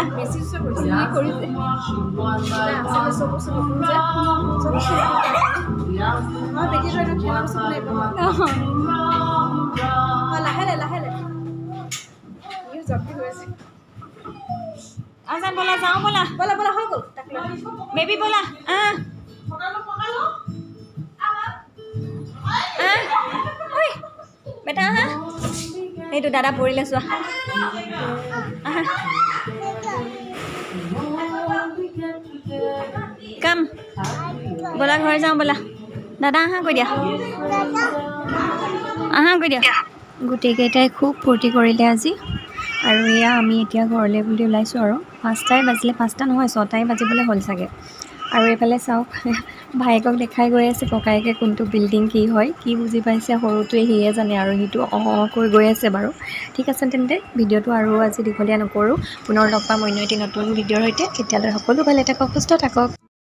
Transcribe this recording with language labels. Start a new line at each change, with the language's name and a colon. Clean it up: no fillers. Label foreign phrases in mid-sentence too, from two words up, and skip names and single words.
Assamese: বেছি কৰিছে লাহে
Hindi: आजान बोला जाओ बोला
Assamese: হৈ গ'ল
Hindi: बेबी बोला बेटा
Assamese: आहा এইটো দাদা পৰিলে চোৱা আহা কাম
Hindi: बोला घर
Assamese: যাওঁ बोला দাদা আহা কৈ দিয়া গোটেইকেইটাই খুব ফূৰ্তি কৰিলে আজি আৰু এয়া আমি এতিয়া ঘৰলৈ বুলি ওলাইছোঁ আৰু 5টাই বাজিলে 5টা নহয় 6টাই বাজিবলৈ হ'ল চাগে আৰু এইফালে চাওক ভাইকক দেখাই গৈ আছে ককায়েকে কোনটো বিল্ডিং কি হয় কি বুজি পাইছে সৰুটোৱে সিয়ে জানে আৰু সিটো কৈ গৈ আছে বাৰু ঠিক আছে তেন্তে ভিডিঅ'টো আৰু আজি দীঘলীয়া নকৰোঁ পুনৰ লগ পাম অন্য এটি নতুন ভিডিঅ'ৰ সৈতে তেতিয়ালৈ সকলো ভালে থাকক সুস্থ থাকক